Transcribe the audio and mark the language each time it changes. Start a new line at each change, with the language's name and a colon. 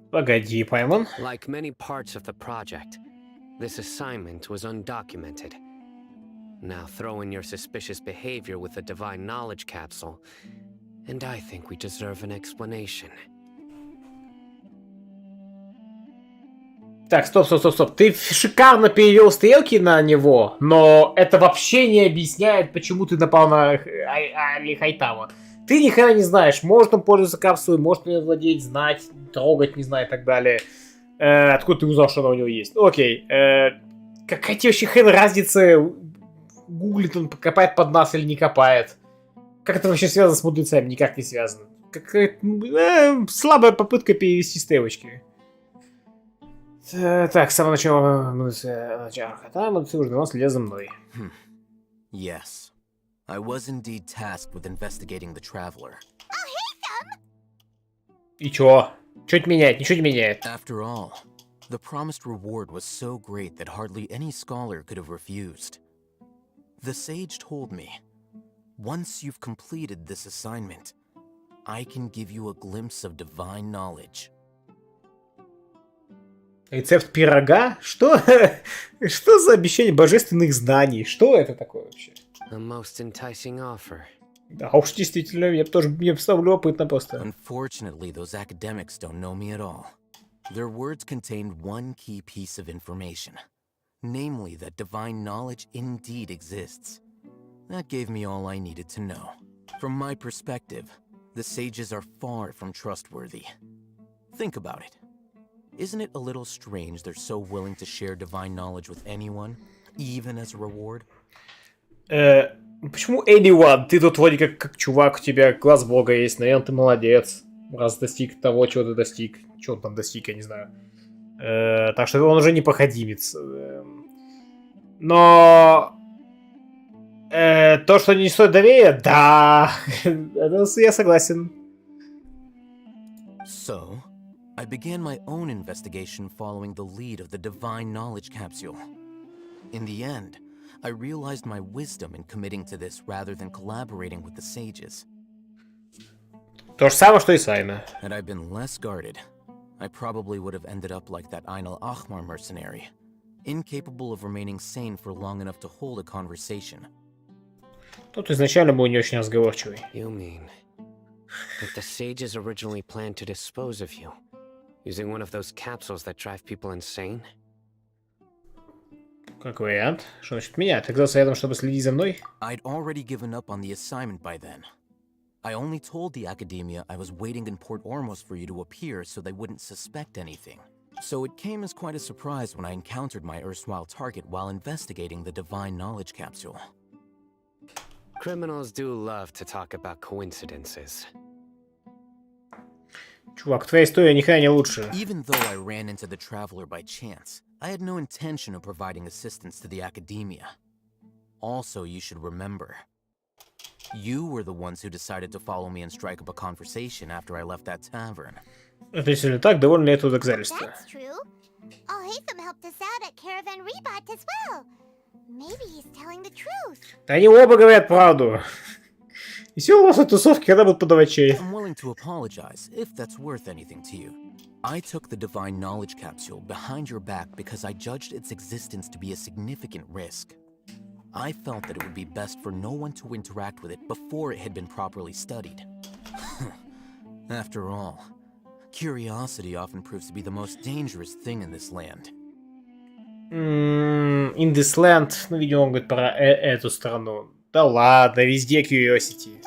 Russian: Погоди, Паймон.
English: Like many parts of the project, this assignment was undocumented. Now throw in your suspicious behavior with the divine knowledge capsule, and I think we deserve an explanation.
Russian: Так, стоп. Ты шикарно перевел стрелки на него, но это вообще не объясняет, почему ты напал на Алихайтама. Ты ни хрена не знаешь, может он пользоваться капсулой, может он ее владеть, знать, трогать, не знаю, и так далее. Откуда ты узнал, что она у него есть? Окей. Какая тебе вообще хрен разница, гуглит он, копает под нас или не копает? Как это вообще связано с мудрецами? Никак не связано. Какая-то слабая попытка перевести стрелочки. Так, с самого начала мудрецы уже давно следят за мной.
English: Yes. I was indeed tasked with investigating the traveler.
Russian: И чё? Чё это меняет? Ничего не меняет.
English: After all, the promised reward was so great that hardly any scholar could have refused. The sage told me, once you've completed this assignment, I can give you a glimpse of divine knowledge.
Russian: Рецепт пирога? Что? Что за обещание божественных знаний? Что это такое вообще?
English: A most enticing offer.
Russian: Да уж, действительно, мне стало любопытно просто.
English: Unfortunately, those academics don't know me at all. Their words contained one key piece of information, namely that divine knowledge indeed exists. That gave me all I needed to know. From my perspective, the sages are far from trustworthy. Think about it. Isn't it a little strange they're so willing to share divine knowledge with anyone, even as a reward?
Russian: Почему anyone? Ты тут вроде как чувак, у тебя глаз бога есть, наверное, ты молодец. Раз достиг того, чего ты достиг. Чего он там достиг, я не знаю. Так что он уже не проходимец. Но... то, что не стоит доверия, да. Я согласен.
English: So, I began my own investigation following the lead of the divine knowledge capsule. In the end, I realized my wisdom in committing to this rather than collaborating with the sages.
Russian: То же самое, что и Сайна.
English: Had I been less guarded, I probably would have ended up like that Ain al-Ahmar mercenary, incapable of remaining sane for long enough to hold a conversation.
Russian: Тут изначально был не очень разговорчивый.
English: You mean that the sages originally planned to dispose of you, using one of those capsules that drive people insane?
Russian: Как вариант. Что значит меня? Ты оказался рядом, чтобы следить за мной?
English: I'd already given up on the assignment by then. I only told the academia I was waiting in Port Ormos for you to appear so they wouldn't suspect anything. So it came as quite a surprise when I encountered my erstwhile target while investigating the divine knowledge capsule. Criminals do love to talk about coincidences.
Russian: Чувак, твоя история ни хрена не лучше.
English: Even though I ran into the Traveler by chance, I had no intention of providing assistance to the Academia. Also, you should remember, you were the ones who decided to follow me and strike up a conversation after I left that tavern.
Russian: Это если так, довольно ли это доказательство?
English: That's true. Alhaitham helped us out at Caravan Rebot as well. Maybe he's telling the truth.
Russian: Да они оба говорят правду. Веселые тусовки, когда будут подавать чай.
English: I'm willing to apologize, if that's worth anything to you. I took the Divine Knowledge Capsule behind your back because I judged its existence to be a significant risk. I felt that it would be best for no one to interact with it before it had been properly studied. After all, curiosity often proves to be the most dangerous thing in this land. In this land,
Russian: ну, видимо, он говорит про эту страну. Да ладно, везде curiosity.